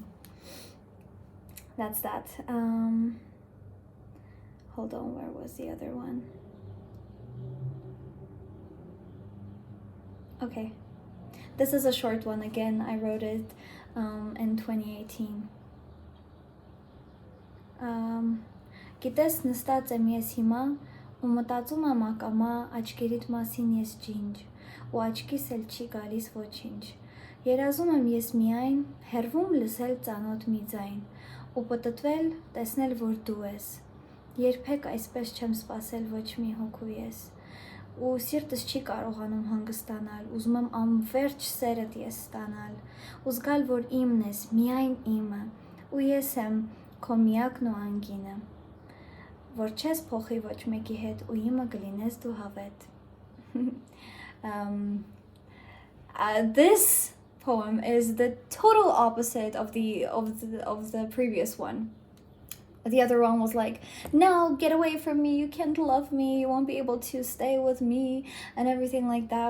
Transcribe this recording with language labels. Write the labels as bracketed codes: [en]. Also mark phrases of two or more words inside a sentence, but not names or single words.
[en] That's that. Hold on, where was the other one? Okay, this is a short one. Again, I wrote it in 2018. [hy] Գիտես, նստած եմ ես հիմա ու մտածում եմ ակամա աչքերիդ մասին ես ջինջ, ու աչքիս էլ չի գալիս ոչինչ։ Երազում եմ ես միայն հեռվում լսել ծանոթ մի ձայն, ու պտտվել տեսնել որ դու ես։ Երբեք այսպես չեմ սպասել ոչ մի հոգու ես, ու սիրտս չի կարողանում հանգստանալ, ուզում եմ անվերջ սերդ ես ստանալ, ու զգալ որ իմն ես, միայն իմը, ու ես եմ քո միակն ու անգինը, որ չես փոխի ոչ մեկի հետ, ու իմը կլինես դու հավետ։ [en] This poem is the total opposite of the previous one. The other one was like, no, get away from me, you can't love me, you won't be able to stay with me, and everything like that.